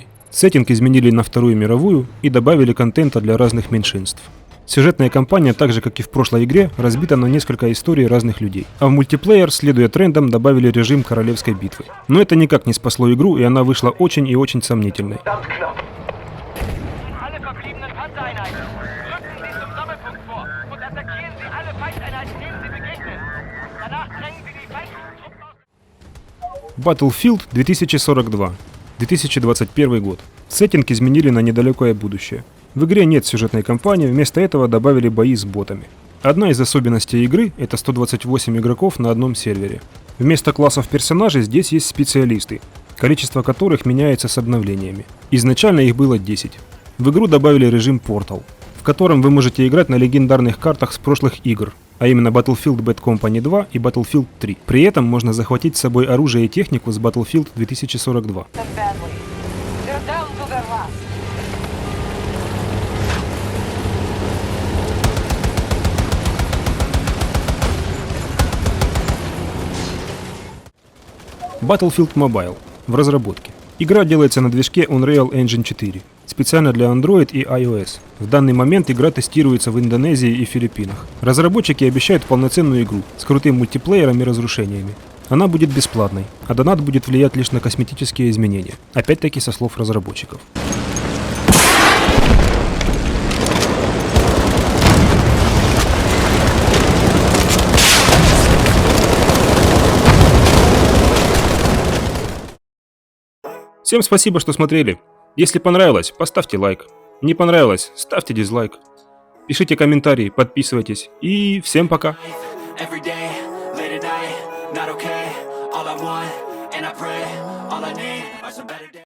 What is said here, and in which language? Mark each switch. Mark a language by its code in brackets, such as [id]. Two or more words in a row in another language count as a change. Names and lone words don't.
[ru] Сеттинг изменили на Вторую мировую и добавили контента для разных меньшинств. Сюжетная кампания, так же как и в прошлой игре, разбита на несколько историй разных людей. А в мультиплеер, следуя трендам, добавили режим королевской битвы. Но это никак не спасло игру, и она вышла очень и очень сомнительной. [de] Alle verbliebenen Panzereinheiten. Rücken Sie zum Sammelpunkt vor und attackieren Sie alle Feindeinheiten, denen Sie begegnen. Danach drängen Sie die feindlichen Truppen aus. [ru] Battlefield 2042. 2021 год. Сеттинг изменили на недалекое будущее. В игре нет сюжетной кампании, вместо этого добавили бои с ботами. Одна из особенностей игры — это 128 игроков на одном сервере. Вместо классов персонажей здесь есть специалисты, количество которых меняется с обновлениями. Изначально их было 10. В игру добавили режим Portal, в котором вы можете играть на легендарных картах с прошлых игр, а именно Battlefield Bad Company 2 и Battlefield 3. При этом можно захватить с собой оружие и технику с Battlefield 2042. [en] They're down to their last. [ru] Battlefield Mobile в разработке. Игра делается на движке Unreal Engine 4, специально для Android и iOS. В данный момент игра тестируется в Индонезии и Филиппинах. Разработчики обещают полноценную игру с крутым мультиплеером и разрушениями. Она будет бесплатной, а донат будет влиять лишь на косметические изменения. Опять-таки со слов разработчиков. Всем спасибо, что смотрели. Если понравилось, поставьте лайк. Не понравилось, ставьте дизлайк. Пишите комментарии, подписывайтесь. И всем пока. [en] Every day, late at night, not okay. All I want, and I pray, all I need are some better days.